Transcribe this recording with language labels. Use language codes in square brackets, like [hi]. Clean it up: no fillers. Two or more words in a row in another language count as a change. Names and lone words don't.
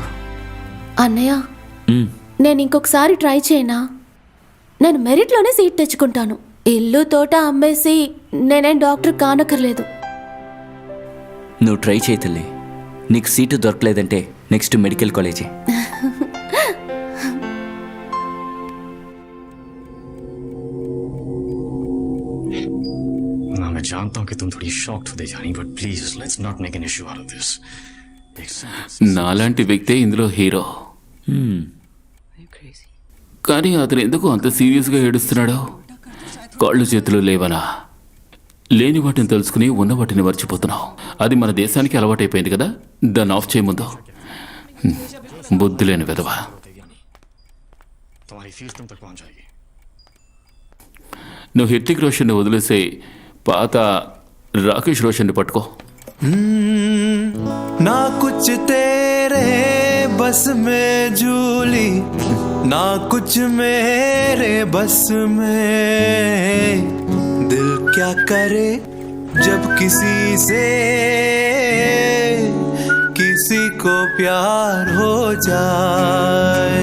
[te] అన్నయ్య, నేను ఇంకొకసారి ట్రై చేయనా? నేను మెరిట్లోనే సీట్ తెచ్చుకుంటాను. ఇల్లు తోట అమ్మేసి నేనేం డాక్టర్ కానక్కర్లేదు. నువ్వు ట్రై చేయి తల్లి. నీకు సీటు దొరకలేదంటే [en] next medical college. [hi] मैं जानता हूं कि तुम थोड़ी शॉक्ड हो जानी, [en] but please let's not make an issue out of this. [te] నాలాంటి వ్యక్తే ఇందులో హీరో. కానీ అతను ఎందుకు అంత సీరియస్గా ఏడుస్తున్నాడో? కాళ్ళు చేతులు లేవనా? లేని వాటిని తెలుసుకుని ఉన్న వాటిని మర్చిపోతున్నావు. అది మన దేశానికి అలవాటైపోయింది కదా. దాన్ని ఆఫ్ చేయముందు. బుద్ధి లేని విధవ. నువ్వు హృతిక్ రోషన్ని వదిలేసే పాత రాకేష్ రోషన్ని పట్టుకో. [hi] ना कुछ तेरे बस में झूली, ना कुछ मेरे बस में. दिल क्या करे जब किसी से किसी को प्यार हो जाए.